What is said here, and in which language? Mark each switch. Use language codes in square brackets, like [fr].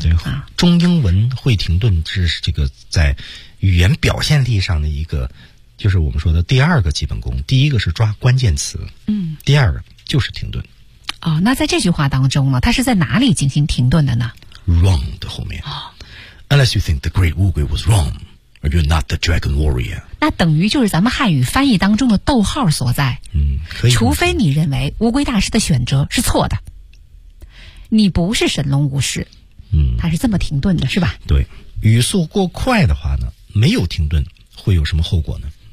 [zh] 对，中英文会停顿是这个在语言表现力上的一个，就是我们说的第二个基本功。第一个是抓关键词，第二个就是停顿。那在这句话当中呢，它是在哪里进行停顿的呢？ Wrong 的后面。 [en] Unless you think the great Wu Gui was wrong, or you're not the dragon warrior. [zh] 那等于就是咱们汉语翻译当中的逗号所在。可以。除非你认为乌龟大师的选择是错的。你不是神龙武士。他是这么停顿的是吧？对。语速过快的话呢，没有停顿会有什么后果呢？